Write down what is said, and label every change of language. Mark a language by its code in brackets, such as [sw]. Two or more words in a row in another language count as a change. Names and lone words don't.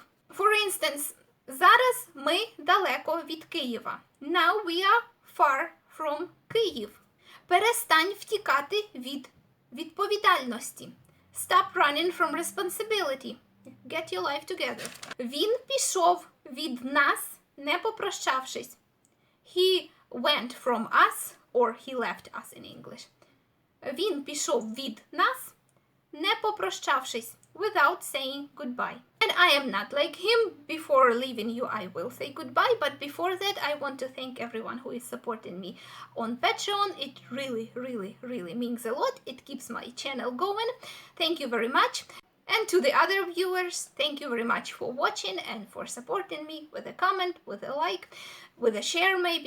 [en] For instance, [uk] зараз ми далеко від Києва. [en] Now we are far from Київ. [uk] Перестань втікати від відповідальності. [en] Stop running from responsibility. Get your life together. [uk] Він пішов від нас, не попрощавшись. [en] He went from us, or he left us in English. [uk] Він пішов від нас, не попрощавшись, [en] without saying goodbye. And I am not like him. Before leaving you, I will say goodbye. But before that, I want to thank everyone who is supporting me on Patreon. It really, really, really means a lot. It keeps my channel going. Thank you very much. And to the other viewers, thank you very much for watching and for supporting me with a comment, with a like, with a share maybe.